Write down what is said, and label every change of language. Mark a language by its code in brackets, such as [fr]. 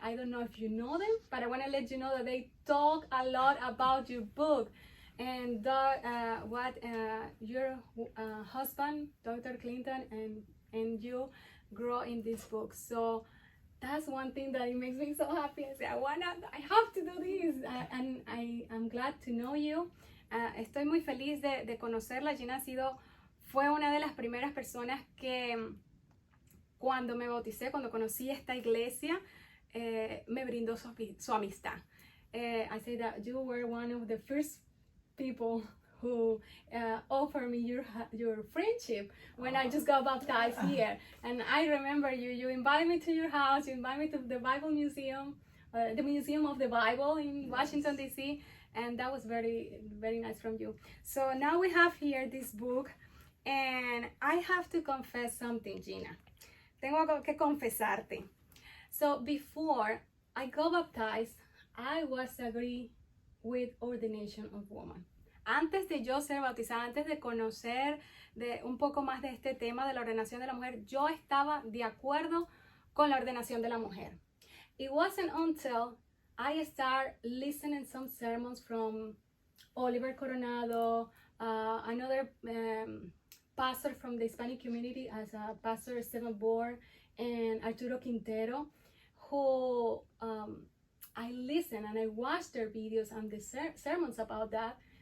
[en] I don't know if you know them, but I want to let you know that they talk a lot about your book and what your husband, Dr. Clinton, and you grow in this book. So that's one thing that it makes me so happy. I say, I have to do this, and I'm glad to know you. [es] Estoy muy feliz de conocerla. Gina fue una de las primeras personas que cuando me bauticé, cuando conocí esta iglesia, me brindó su amistad. [en] I say that you were one of the first people who offered me your friendship when I just got baptized here. And I remember you invited me to your house, you invited me to the Bible Museum, the Museum of the Bible in Washington, D.C., and that was very, very nice from you. So now we have here this book, and I have to confess something, Gina. [es] Tengo que confesarte. [en] So before I got baptized, I was agree with ordination of woman. [es] Antes de yo ser bautizada, antes de conocer un poco más de este tema de la ordenación de la mujer, yo estaba de acuerdo con la ordenación de la mujer. [en] It wasn't until I started listening some sermons from Oliver Coronado, another pastor from the Hispanic community as Pastor Stephen Bohr and Arturo Quintero, who I listened and I watched their videos and the sermons about that.